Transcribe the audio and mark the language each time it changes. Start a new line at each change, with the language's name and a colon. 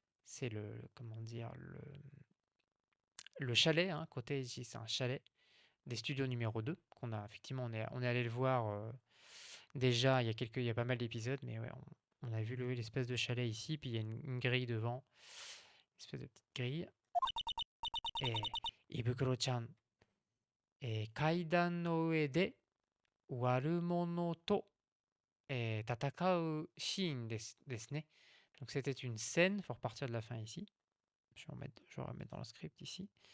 French: C'est comment dire, le chalet, hein, Koteiji, c'est un chalet des studios numéro 2, qu'on a effectivement, on est allé le voir déjà il y a pas mal d'épisodes, mais ouais, on a vu l'espèce de chalet ici, puis il y a une grille devant, une espèce de petite grille.
Japanese: Et Ibukuro-chan, 階段の上で悪者と、戦うシーンですね.
French: Donc c'était une scène, il faut repartir de la fin ici. Je vais remettre dans le script ici.